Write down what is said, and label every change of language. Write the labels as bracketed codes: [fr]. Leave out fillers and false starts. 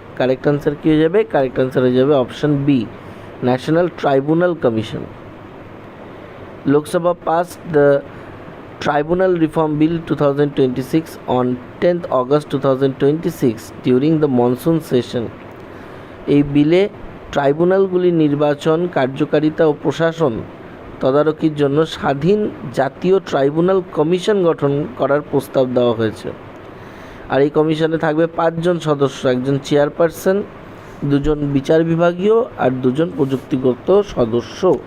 [bn] Correct answer কী হয়ে যাবে? Correct answer হয়ে যাবে option B, National Tribunal Commission. [en] Lok Sabha passed the Tribunal Reform Bill 2026 on 10th August 2026 during the monsoon session. [bn] এই বিলে ট্রাইব্যুনালগুলি নির্বাচন, কার্যকারিতা ও প্রশাসন তদারকির জন্য স্বাধীন জাতীয় ট্রাইব্যুনাল কমিশন গঠন করার প্রস্তাব দেওয়া হয়েছে। আর এই কমিশনে থাকবে 5 জন সদস্য, একজন চেয়ারপারসন, 2 জন বিচার বিভাগীয় আর 2 জন প্রযুক্তিগত সদস্য।